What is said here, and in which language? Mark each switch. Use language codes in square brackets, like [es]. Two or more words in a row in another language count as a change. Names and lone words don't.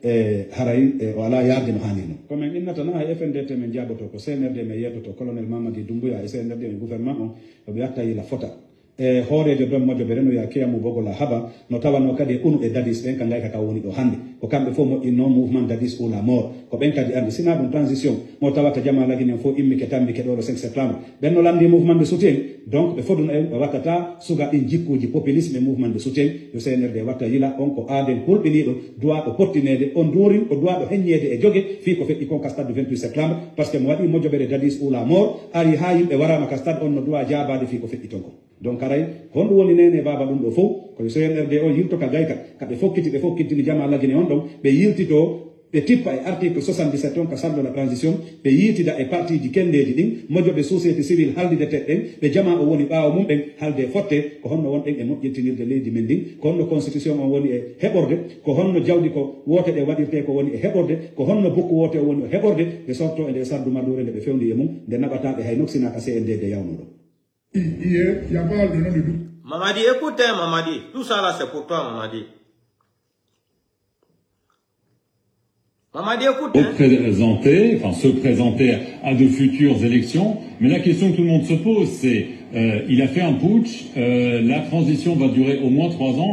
[ff] haray wala yarde no hanino comme innata na FNDT men jaboto ko CNRD men yetoto colonel Mamadi Doumbouya e CNRD men gouvernement on be yatta ila fota hoorede don mojo be reno ya kiyamu bogola haba no tawano kadi unu e dadis ben kan lay ka woni do hande ko kambe fo mo inno mouvement dadis ou la mort ko ben kadi andi sina dum transition mo tawata jama lagine fo immi ke tambi ke do 5 septembre ben no landi [fr] mouvement de soutien [ff] donc be fodun en wakata suga in jikkuji populisme [fr] mouvement de soutien [ff] yo CNRD watta yila on ko aden hulbini do doit do portinede on duri ko doit do henyede e joge fi ko feddi kon stade du 28 septembre [fr] parce que [ff] mo wadi mojo be dadis ou la mort ari hayim be warama ka stade on no doit jabade fi ko feddi ton ko donc karay hondo woni nene baba dum do fo ko CNRD o yilto ka gayka kabe fokkiti ni jama lagine on don be yiltito be tippa e article 77 on ka saldo [fr] la transition [ff] be yitida e parti di kendeji din mojo be [fr] société civile [ff] halde tedden be jama o woni baawo mum ben halde fotte ko honno won den e mojjintinirde leydi men din ko honno constitution on woni e heborde ko honno jawdi ko wote de wadirte ko woni e heborde ko honno bokku wote o woni e heborde be sorto e de sardu madure be fewndi e mum de nabata be hay noksina ka CNDD yawnodo. [fr] Hier, il y a pas de nom de doute. Mamadi, écoutez, Mamadi. Tout ça là, c'est pour toi, Mamadi. Mamadi, écoutez. Se présenter à de futures élections. Mais la question que tout le monde se pose, c'est, il a fait un putsch, la transition va durer au moins 3 ans.